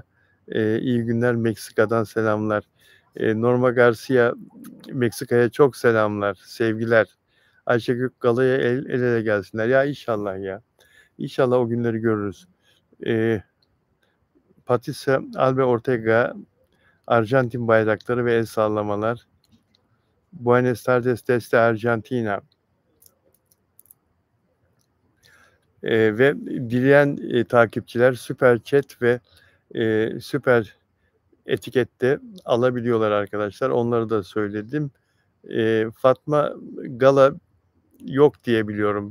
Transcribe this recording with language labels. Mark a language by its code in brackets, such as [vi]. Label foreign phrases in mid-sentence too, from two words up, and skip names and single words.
[tr] İyi günler Meksika'dan selamlar. Norma Garcia Meksika'ya çok selamlar. Sevgiler. Ayşegül Gala'ya el ele gelsinler. Ya inşallah ya. İnşallah o günleri görürüz. Patricia Albe Ortega, Arjantin bayrakları ve el sallamalar. [es] Buenos tardes desde Arjantina. [tr] Ve dileyen takipçiler süper chat ve süper etikette alabiliyorlar arkadaşlar. Onları da söyledim. Fatma Gala yok diye biliyorum.